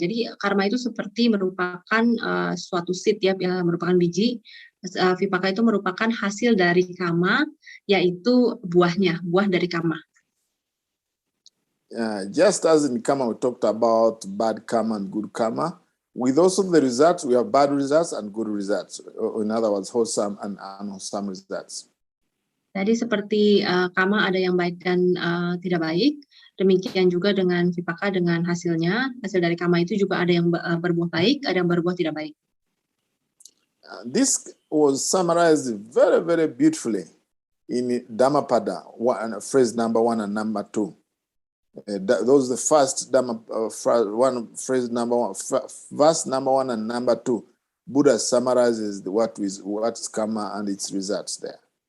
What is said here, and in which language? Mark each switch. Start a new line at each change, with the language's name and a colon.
Indonesian: Jadi karma itu seperti merupakan suatu seed ya, merupakan biji. Vipaka itu merupakan hasil dari kamma, yaitu buah dari kamma.
English: Just as in Kamma we talked about bad karma and good karma, with also the results, we have bad results and good results. In other words, wholesome and unwholesome results.
Indonesian: Jadi seperti karma ada yang baik dan tidak baik, demikian juga dengan vipaka dengan hasilnya. Hasil dari karma itu juga ada yang berbuah baik, ada yang berbuah tidak baik.
English: This was summarized very, very beautifully in Dhammapada, phrase number 1 and number 2. Those the first phrase number 1, verse number 1 and number 2. Buddha summarizes what's karma and its results there.